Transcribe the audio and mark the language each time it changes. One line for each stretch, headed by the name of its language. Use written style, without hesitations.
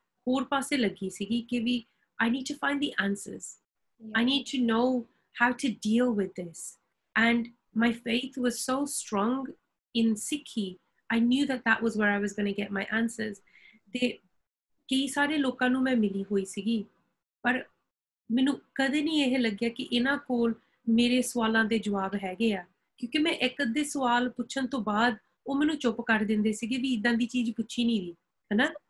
Punjabi: ਹੋਰ ਪਾਸੇ ਲੱਗੀ ਸੀਗੀ ਕਿ ਵੀ
English: I need to find the answers. I Yeah. need to know how to deal with this. And my faith was so strong in Sikhi. I knew that that was where I was going to get my answers.
Punjabi: ਤੇ ਕਈ ਸਾਰੇ ਲੋਕਾਂ ਨੂੰ ਮੈਂ ਮਿਲੀ ਹੋਈ ਸੀਗੀ, ਪਰ ਮੈਨੂੰ ਕਦੇ ਨਹੀਂ ਇਹ ਲੱਗਿਆ ਕਿ ਇਹਨਾਂ ਕੋਲ ਮੇਰੇ ਸਵਾਲਾਂ ਦੇ ਜਵਾਬ ਹੈਗੇ ਆ, ਕਿਉਂਕਿ ਮੈਂ ਇੱਕ ਅੱਧੇ ਸਵਾਲ ਪੁੱਛਣ ਤੋਂ ਬਾਅਦ ਉਹ ਮੈਨੂੰ ਚੁੱਪ ਕਰ ਦਿੰਦੇ ਸੀਗੇ ਵੀ ਇਦਾਂ ਦੀ ਚੀਜ਼ ਪੁੱਛੀ ਨਹੀਂ ਗਈ, ਹਨਾ।